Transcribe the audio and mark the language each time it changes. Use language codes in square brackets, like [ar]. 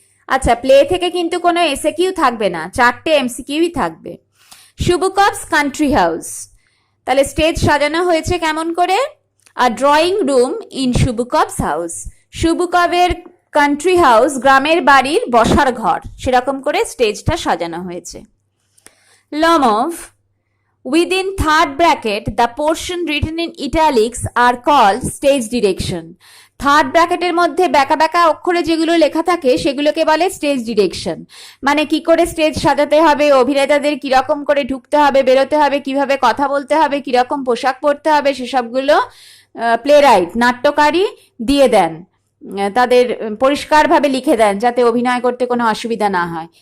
[bn] আচ্ছা, প্লে থেকে কিন্তু কোনো এসএকিউ থাকবে না, 4টে এমসিকিউই থাকবে। [en] Chubukov's country house, [bn] তাহলে স্টেজ সাজানো হয়েছে কেমন করে? [en] a drawing room in Chubukov's house, [bn] শুবুকভের country house, গ্রামের বাড়ির বসার ঘর, সেরকম করে স্টেজটা সাজানো হয়েছে। [en] Lomov, within third bracket the portion written in italics are called stage direction. [bn] Third ব্র্যাকেটের মধ্যে ব্যাকা ব্যাকা অক্ষরে যেগুলো লেখা থাকে সেগুলোকে বলে স্টেজ ডিরেকশন। মানে কি করে স্টেজ সাজাতে হবে, অভিনেতাদের কিরকম করে ঢুকতে হবে, বেরোতে হবে, কিভাবে কথা বলতে হবে, কিরকম পোশাক পরতে হবে, সেসবগুলো প্লে রাইট, নাট্যকারী দিয়ে দেন, তাদের পরিষ্কারভাবে লিখে দেন যাতে অভিনয় করতে কোনো অসুবিধা না হয়।